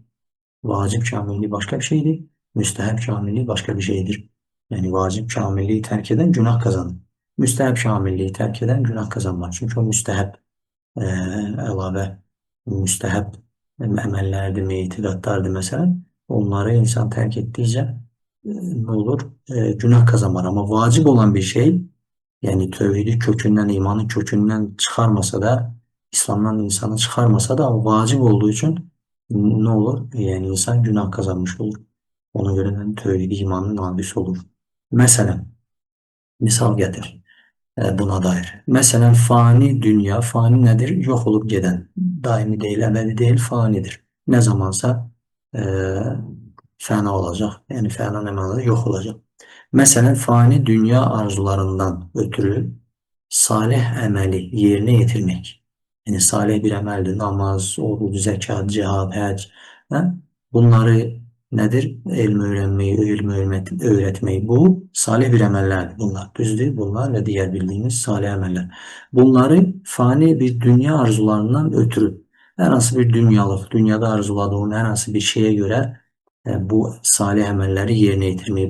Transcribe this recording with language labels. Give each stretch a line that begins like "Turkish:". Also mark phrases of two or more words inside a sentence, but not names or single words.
Azerbaijani: Vacib kamilliyi başqa bir şeydir, müstahab kamilliyi başqa bir şeydir. Yəni vacib kamilliyi tərk edən günah qazanır. Müstəhəb kamilliyi tərk edən günah qazanmaz. Çünki o müstəhəb əlavə, müstəhəb əməllərdir, etiqadlardır məsələn. Onları insan tərk etdikcə ne olur?
Turkish: Günah kazanır. Ama vacip olan bir şey, yani tövhidi kökünden, imanın kökünden çıkarmasa da, İslam'dan insanı çıkarmasa da ama vacip olduğu için ne olur? Yani insan günah kazanmış olur. Ona göre tövhidi imanın naqisi olur. Mesela, misal getir buna dair. Mesela fani dünya, fani nedir? Yok olup giden. Daimi değil, ebedi değil, fanidir.
Azerbaijani: Ne zamansa fəna olacaq. Yəni fəna nə mənada? Yox olacaq. Məsələn, fani dünya arzularından ötürü salih əməli yerinə yetirmək. Yəni salih bir əməldir. Namaz, oruc, zəkat, cihad, həcc.
Turkish: Bunları nedir? Elm öğrenmeyi, öğretmeyi. Bu salih bir emellerdir bunlar.
Azerbaijani: Düzdür.
Turkish: Bunlar ve diğer bildiğimiz salih emeller. Bunları fani bir dünya arzularından ötürü herhangi bir dünyalık, dünyada arzuladığın herhangi bir şeye göre bu salih emelleri yerine getirmeyi.